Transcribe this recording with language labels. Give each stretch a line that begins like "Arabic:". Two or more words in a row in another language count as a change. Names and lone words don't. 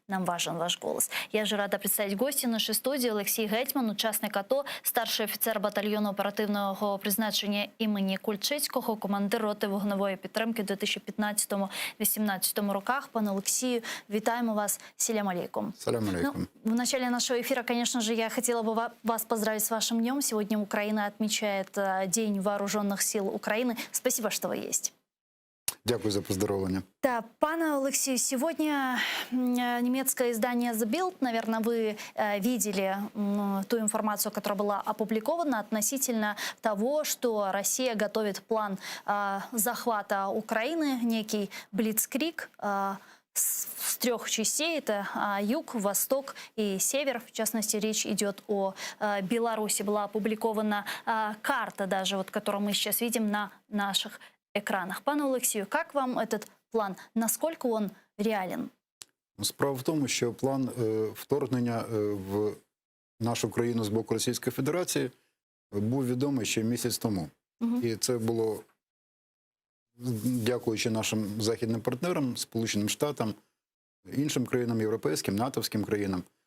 Russian: нам важен ваш голос. Я же рада представить гостя нашей студии
Ukrainian: Олексій Гетьман, учасник АТО, старший офіцер батальйону оперативного призначення імені Кульчицького, командир роти вогневої підтримки в 2015-2018 роках. Пане Олексію, вітаємо вас.
Arabic: سلام عليكم. سلام عليكم.
Russian: В начале нашего эфира, конечно же, я хотела бы вас поздравить с вашим днем. Сегодня Украина отмечает День вооруженных сил Украины. Спасибо, что вы есть.
Ukrainian: Дякую за поздоровлення.
Russian: Да, пане Алексей, сегодня немецкое издание The Bild, наверное, вы видели ту информацию, которая была опубликована относительно того, что Россия готовит план захвата Украины, некий блицкриг с трех частей. Это юг, восток и север. В частности, речь идет о Беларуси. Была опубликована карта даже, вот, которую мы сейчас видим на наших экранах. Пане Олексію, как вам этот план? Насколько он реален?
Ukrainian: Справа в тому, що план вторгнення в нашу країну з боку Російської Федерації був відомий ще місяць тому. І це було, дякуючи нашим західним партнерам, Сполученим Штатам, іншим країнам, європейським, натовським країнам.